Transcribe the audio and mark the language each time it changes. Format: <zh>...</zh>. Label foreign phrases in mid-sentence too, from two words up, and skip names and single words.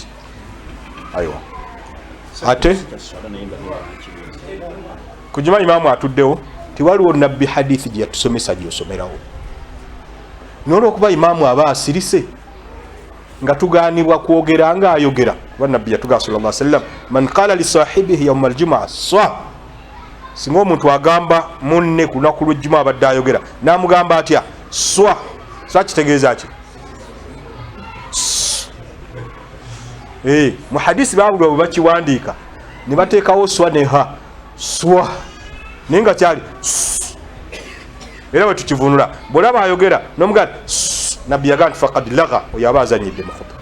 <lg>aywa ate kujima imaamu atuddewo tiwaliwo nabbi hadithi gye yatusomesa gyosomerawo n'olwokuba imaamu aba asirise nga tuganibwa kwogera nga ayogera. nabbi yatugaa</lg> <ar>صلى الله عليه وسلم من قال لصاحبه يوم الجمعة صه,</ar> <lg>singa omuntu agamba munne ku lunaku lw'ejjumaa abadde ayogera n'amugamba atya swa kitegeeza ki? mu hadisi babulwa bwe bakiwandiika ne bateekawo swa ne ha swa naye nga kyali era bwe tukivunula bw'olaba ayogera n'omugamba nabbi yagaa nti</lg> <ar>فقد لغا</ar> <lg>oyo aba azanyidde mu khutuba.</lg>